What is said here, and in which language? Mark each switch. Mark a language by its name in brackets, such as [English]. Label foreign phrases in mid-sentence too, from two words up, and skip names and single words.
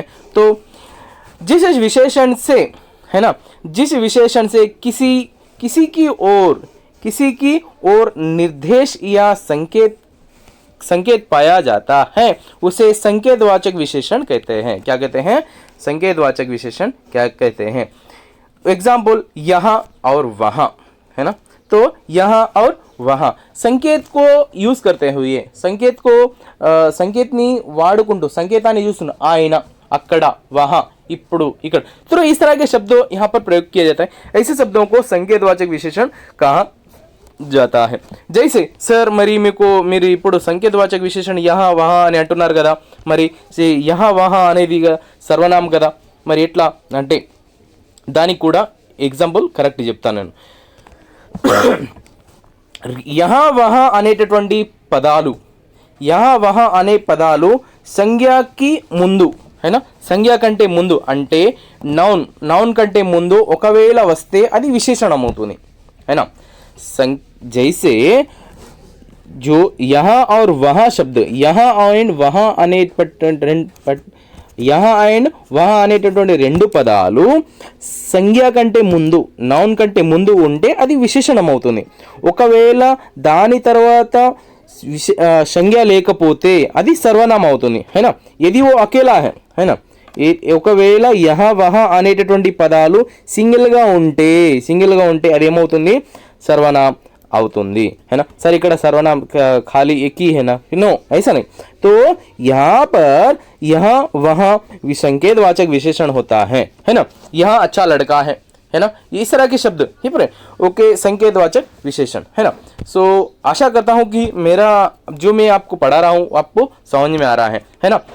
[Hindi] तो जिस विशेषण से, है ना, जिस विशेषण से किसी की ओर निर्देश या संकेत पाया जाता है उसे संकेतवाचक विशेषण कहते हैं। क्या कहते हैं, संकेतवाचक विशेषण क्या कहते हैं। एग्जाम्पल, यहाँ और वहाँ, है ना। तो यहाँ और वहाँ संकेत को यूज करते हुए, [Telugu] సంకేత్ని వాడుకుంటూ సంకేతాన్ని చూస్తున్న ఆయన, అక్కడ, वहाँ, ఇప్పుడు, ఇక్కడ, [Hindi] तो इस तरह के शब्द यहाँ पर प्रयोग किया जाता है। ऐसे शब्दों को संकेतवाचक विशेषण कहा जाता है। जैसे सर [Telugu] మీరు ఇప్పుడు సంకేతవాచక విశేషణ [Hindi] यहाँ वहाँ [Telugu] అని అంటున్నారు కదా, మరి [Hindi] यहाँ वहाँ [Telugu] అనేది సర్వనామం కదా, మరి ఎట్లా అంటే దానికి కూడా [English] example correct [Telugu] చెప్తాను నేను। [Hindi] यहाँ वहाँ [Telugu] అనేటటువంటి పదాలు, [Hindi] यहाँ वहाँ [Telugu] అనే పదాలు సంజ్ఞకి ముందు, [Hindi] है ना, [Telugu] సంజ్ఞ కంటే ముందు అంటే నౌన్ కంటే ముందు ఒకవేళ వస్తే అది విశేషణం అవుతుంది, [Hindi] है ना। जैसे जो यहाँ और वहाँ शब्द, यहाँ एंड वहाँ [Telugu] అనేటటువంటి రెండు పదాలు సంజ్ఞ కంటే ముందు, నౌన్ కంటే ముందు ఉంటే అది విశేషణం అవుతుంది। ఒకవేళ దాని తర్వాత సంజ్ఞ లేకపోతే అది సర్వనామం అవుతుంది, [Hindi] है ना। यदि वो अकेला है ना, [Telugu] ఒకవేళ [Hindi] यहाँ वहाँ [Telugu] అనేటటువంటి పదాలు సింగిల్గా ఉంటే అది ఏమవుతుంది, सर्वनाम అవుతుంది, [Hindi] है ना। सर ఇక్కడ सर्वनाम खाली एक ही है ना, नो ऐसा नहीं। तो यहाँ पर यहाँ वहाँ संकेतवाचक विशेषण होता है ना। यहाँ अच्छा लड़का है ना, इस तरह के शब्द ही पर ओके, संकेतवाचक विशेषण, है ना। सो आशा करता हूँ कि मेरा जो मैं आपको पढ़ा रहा हूँ आपको समझ में आ रहा है ना।